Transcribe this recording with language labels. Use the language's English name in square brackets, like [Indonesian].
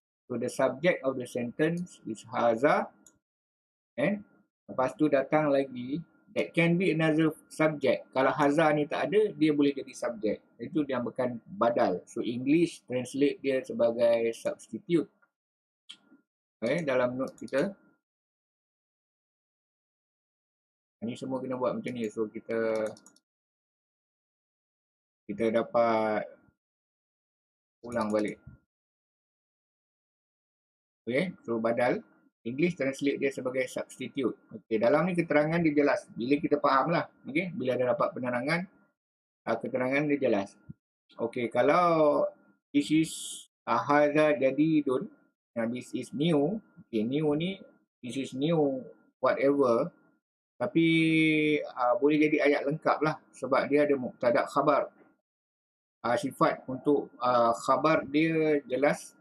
[English] So the subject of the sentence is haza, [Malay] lepas tu datang lagi [English] that can be another subject. [Malay] Kalau haza ni tak ada, dia boleh jadi subject. Itu dia bukan badal. So [English] English translate [Malay] dia sebagai substitute. Dalam note kita. Ini semua kena buat macam ni. So kita dapat ulang balik. Okay, so badal. [English] English translate [Malay] dia sebagai substitute. Okay, dalam ni keterangan dia jelas. Bila kita faham lah. Okay, bila ada dapat penerangan, keterangan dia jelas. [English] Okay, [Malay] kalau [English] this is hadza jadidun, this is new. Okay, new [Malay] ni, [English] this is new whatever. [Malay] Tapi boleh jadi ayat lengkap lah. Sebab dia ada mubtada khabar. Sifat untuk khabar dia jelas.